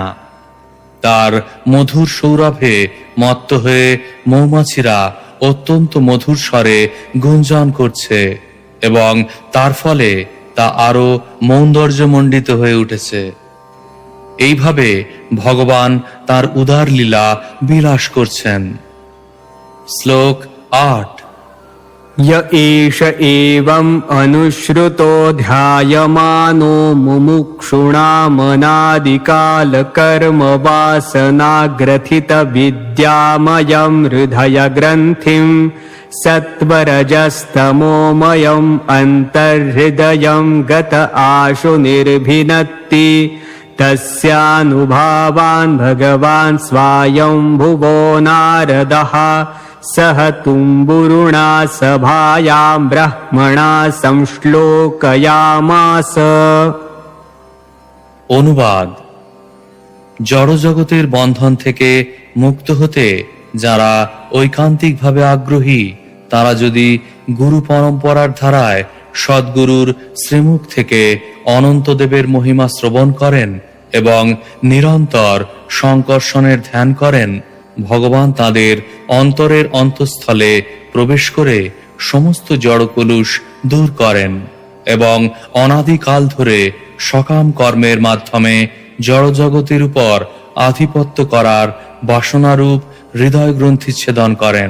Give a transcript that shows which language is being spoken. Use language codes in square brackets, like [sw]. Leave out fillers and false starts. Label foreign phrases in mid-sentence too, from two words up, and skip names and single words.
[bn] তার মধুর সৌরভে মত্ত হয়ে মৌমাছিরা অত্যন্ত মধুর স্বরে গুঞ্জন করছে এবং তার ফলে তা আরো মৌন্দর্যমণ্ডিত হয়ে উঠেছে। এইভাবে ভগবান তার উদার লীলা বিলাস করছেন। শ্লোক ৮। [sa] य एष एवम् अनुश्रुतो ध्यायमानो मुमुक्षुणामनादिकालकर्मवासनाग्रथितविद्यामयम् हृदयग्रन्थिम् सत्वरजस्तमोमयम् अन्तर्हृदयम् गत आशु निर्भिनत्ति तस्यानुभावान् भगवान् स्वायम्भुवो नारदः सह तुम्बुरुणा सभायां ब्रह्मणा संश्लोकयामास। [bn] অনুবাদ। জড়জগতের বন্ধন থেকে মুক্ত হতে যারা ঐকান্তিকভাবে আগ্রহী তারা যদি গুরু পরম্পরার ধারায় সদ্গুরুর শ্রীমুখ থেকে অনন্তদেবের মহিমা শ্রবণ করেন এবং নিরন্তর সংকর্ষণের ধ্যান করেন, ভগবান তাদের অন্তরের অন্তঃস্থলে প্রবেশ করে সমস্ত জড়কলুষ দূর করেন এবং অনাদিকাল ধরে সকাম কর্মের মাধ্যমে জড়জগতের উপর আধিপত্য করার বাসনারূপ হৃদয় গ্রন্থি ছেদন করেন।